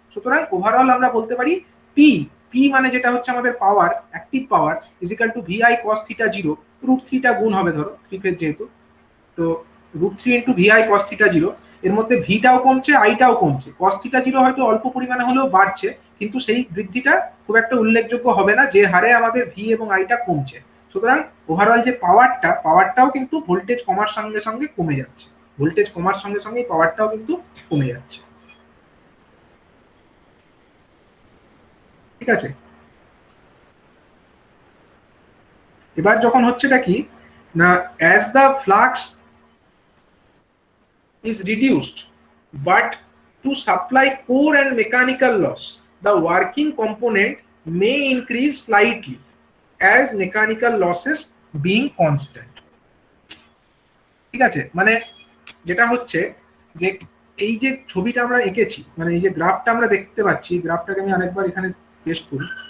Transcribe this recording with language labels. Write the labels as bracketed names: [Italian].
[Bangla] সুতরাং ওভারঅল আমরা বলতে পারি পি, পি মানে যেটা হচ্ছে আমাদের পাওয়ার, active power is equal to Vi cos theta 0, √3টা গুণ হবে ধরো 3 ফেজ যেহেতু, তো √3 ইন্টু ভিআই কস থিটা 0, এর মধ্যে ভিটাও কমছে আইটাও কমছে, কস থিটা 0 হয়তো অল্প পরিমাণে হলেও বাড়ছে, কিন্তু সেই বৃদ্ধিটা খুব একটা উল্লেখযোগ্য হবে না যে হারে আমাদের ভি এবং আইটা কমছে। সুতরাং ওভারঅল যে পাওয়ারটাও কিন্তু ভোল্টেজ কমার সঙ্গে সঙ্গে কমে যাচ্ছে, ভোল্টেজ কমার সঙ্গে সঙ্গে পাওয়ারটাও কিন্তু কমে যাচ্ছে। ঠিক আছে, এবার যখন হচ্ছেটা কি না, [English] As the flux is reduced, but to supply core and mechanical loss, the working component may increase slightly as mechanical losses being constant. [Bangla] ঠিক আছে, মানে যেটা হচ্ছে যে এই যে ছবিটা আমরা এঁকেছি, মানে এই যে গ্রাফটা আমরা দেখতে পাচ্ছি, গ্রাফটাকে আমি আরেকবার এখানে পেস্ট করি,